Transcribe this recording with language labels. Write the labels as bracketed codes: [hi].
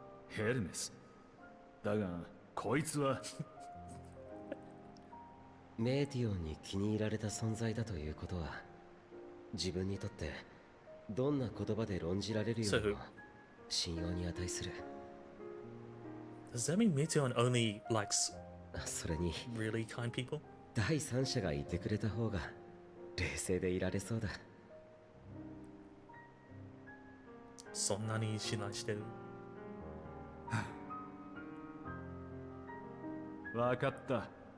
[ja] ヘルメス。だがこいつはメーティオンに気に入られた存在だということは、自分にとってどんな言葉で論じられるよりも信用に値する。 [en] Does that mean Meteon only likes [ja] それに [en] really kind people? [ja] 第三者がいてくれた方が冷静でいられそうだ。そんなに信頼してる？わかった。